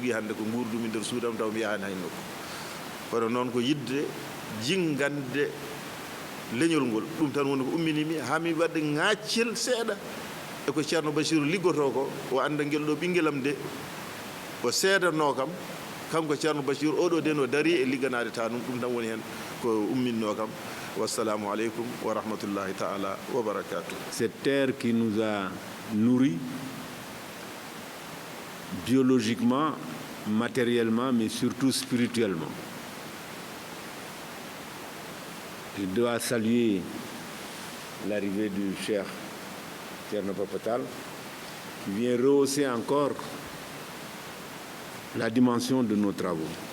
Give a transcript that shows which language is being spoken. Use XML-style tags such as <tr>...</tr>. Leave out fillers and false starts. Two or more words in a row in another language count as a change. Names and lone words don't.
<ff>jogui hande ko gurdumi nder suudam taw mi yahani hay nokku kono noon ko yidde jingande leñol ngol ɗum tan woni ko umminimi hami wadde ŋaccel seeɗa e ko ceerno Bachir liggoto ko o anda guel ɗo ɓinguelam de o seedanno kam kanko ceerno Bachir oɗo den o dari e ligganade ta ɗum tan woni hen ko umminno kam</ff> <ar>والسلام عليكم ورحمة الله تعالى وبركاته.</ar> <fr>Cette terre qui nous a nourris biologiquement, matériellement, mais surtout spirituellement. Je dois saluer l'arrivée du cher Thierno Papatal qui vient rehausser encore la dimension de nos travaux.</fr>